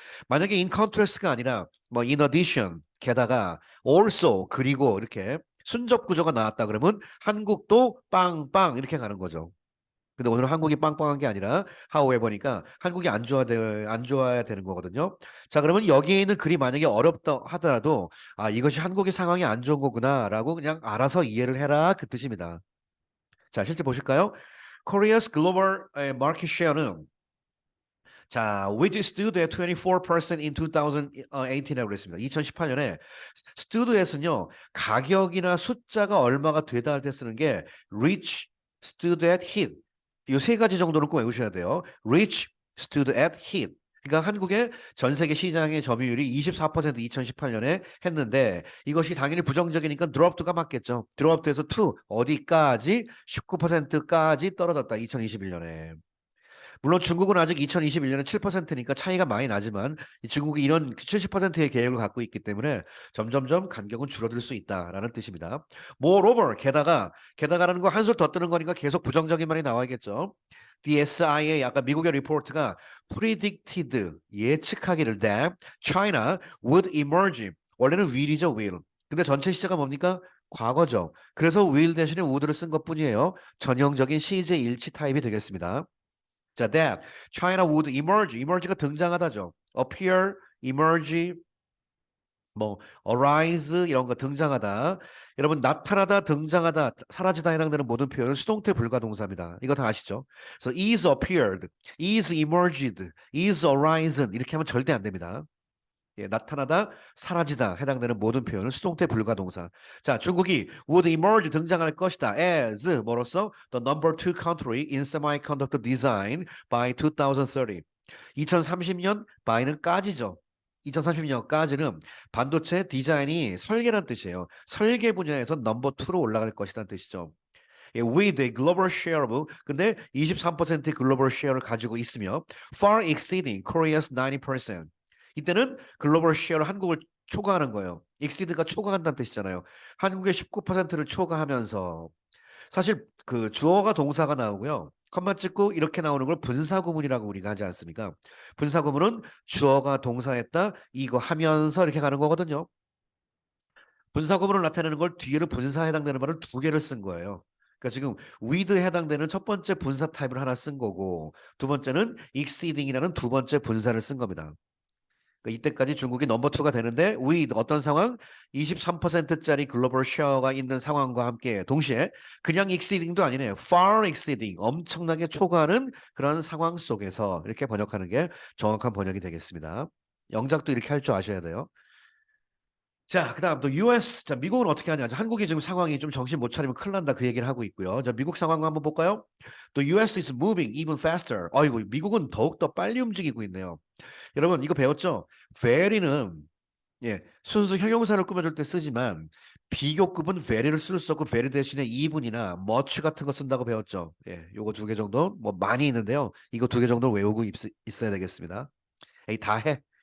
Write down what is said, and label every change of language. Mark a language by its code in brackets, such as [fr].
[ko] 만약에 [en] in contrast [ko] 가 아니라 뭐 [en] in addition, [ko] 게다가 also 그리고 이렇게 순접 구조가 나왔다 그러면 한국도 빵빵 이렇게 가는 거죠. 근데 오늘 한국이 빵빵한 게 아니라 however니까 한국이 안 좋아야 되는 거거든요. 자, 그러면 여기에 있는 글이 만약에 어렵다 하더라도 아, 이것이 한국의 상황이 안 좋은 거구나라고 그냥 알아서 이해를 해라 그 뜻입니다. 자, 실제 보실까요? [en] Korea's global market share는 자, which stood at 24% in 2018이라고 그랬습니다. [ko] 2018년에 stud에서는요, 가격이나 숫자가 얼마가 되다 할 때 쓰는 게 reach, stood at, hit. 이 세 가지 정도는 꼭 외우셔야 돼요. [en] reach, stood at, hit. [ko] 그러니까 한국의 전 세계 시장의 점유율이 24% 2018년에 했는데 이것이 당연히 부정적이니까 드롭트가 맞겠죠. 드롭트에서 to 어디까지 19%까지 떨어졌다. 2021년에. 물론 중국은 아직 2021년에 7%니까 차이가 많이 나지만 중국이 이런 70%의 계획을 갖고 있기 때문에 점점점 간격은 줄어들 수 있다라는 뜻입니다. Moreover, 게다가라는 거 한술 더 뜨는 거니까 계속 부정적인 말이 나와야겠죠. DSI의 아까 미국의 리포트가 predicted 예측하기를 [en] that China would emerge [ko] 원래는 will이죠 will. 근데 전체 시제가 뭡니까? 과거죠. 그래서 will 대신에 would를 쓴 것뿐이에요. 전형적인 시제 일치 타입이 되겠습니다. [en] 자, that China would emerge. [ko] emerge가 등장하다죠. appear, emerge, 뭐 arise 이런 거 등장하다. 여러분 나타나다, 등장하다, 사라지다 해당되는 모든 표현은 수동태 불가동사입니다. 이거 다 아시죠? 그래서 [en] is appeared, is emerged, is arisen [ko] 이렇게 하면 절대 안 됩니다. 예, 나타나다, 사라지다 해당되는 모든 표현은 수동태 불가동사. 자, 중국이 would emerge 등장할 것이다. [en] as 뭐로써 the number two country in semiconductor design by 2030. [ko] 2030년 by는까지죠. 2030년까지는 반도체 디자인이 설계란 뜻이에요. 설계 분야에서 넘버 2로 올라갈 것이라는 뜻이죠. [en] 예, with a global share of [ko] 근데 23%의 글로벌 쉐어를 가지고 있으며 [en] far exceeding Korea's 90%. [ko] 이때는 글로벌 쉐어를 한국을 초과하는 거예요. exceed가 초과한다는 뜻이잖아요. 한국의 19%를 초과하면서 사실 그 주어가 동사가 나오고요. 컴마 찍고 이렇게 나오는 걸 분사구문이라고 우리가 하지 않습니까? 분사구문은 주어가 동사했다 이거 하면서 이렇게 가는 거거든요. 분사구문을 나타내는 걸 뒤에를 분사에 해당되는 말을 두 개를 쓴 거예요. 그러니까 지금 with에 해당되는 첫 번째 분사 타입을 하나 쓴 거고 두 번째는 exceeding이라는 두 번째 분사를 쓴 겁니다. 그러니까 이때까지 중국이 넘버 2가 되는데 with 어떤 상황? 23%짜리 글로벌 쉐어가 있는 상황과 함께 동시에 그냥 exceeding도 아니네요. far exceeding 엄청나게 초과하는 그런 상황 속에서 이렇게 번역하는 게 정확한 번역이 되겠습니다. 영작도 이렇게 할 줄 아셔야 돼요. 자, 그다음 또 US. 자, 미국은 어떻게 하냐? 자, 한국이 지금 상황이 좀 정신 못 차리면 큰일 난다 그 얘기를 하고 있고요. 자, 미국 상황 한번 볼까요? [en] 또 US is moving even faster. [ko] 아이고, 미국은 더욱더 빨리 움직이고 있네요. 여러분 이거 배웠죠? very는 예, 순수 형용사를 꾸며줄 때 쓰지만 비교급은 very를 쓸 수 없고 very 대신에 even이나 much 같은 거 쓴다고 배웠죠. 예, 요거 두 개 정도 뭐 많이 있는데요. 이거 두 개 정도 외우고 있어야 되겠습니다. 에이, 다 해.